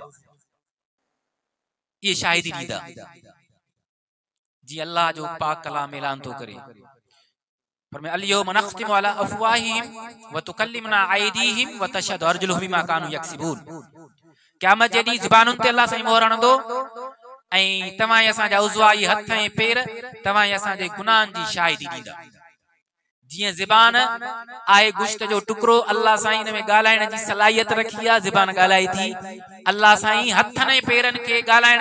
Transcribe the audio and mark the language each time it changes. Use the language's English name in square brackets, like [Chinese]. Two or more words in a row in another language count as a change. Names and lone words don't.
[Sindhi] इहे शाहिदी ॾींदा जी अल्लाह जो पाक कलाम ऐलान थो करे फरमाए [Arabic] اليوم نختم على أفواههم وتكلمنا أيديهم وتشهد أرجلهم بما كانوا يكسبون [Sindhi] क़यामत जे ॾींहुं ज़ुबानुनि ते अल्लाह साईं मोहर हणंदो ऐं तव्हां असांजा उज़वा ई हथ ऐं पेर तव्हां असांजे गुनाहनि जी शाहिदी ॾींदा जीअं ज़बान आहे गुश्त जो टुकड़ो अल्लाह साईं इन में ॻाल्हाइण जी सलाहियत रखी आहे ज़बान ॻाल्हाए थी अल्लाह साईं हथनि ऐं पेरनि खे ॻाल्हाइण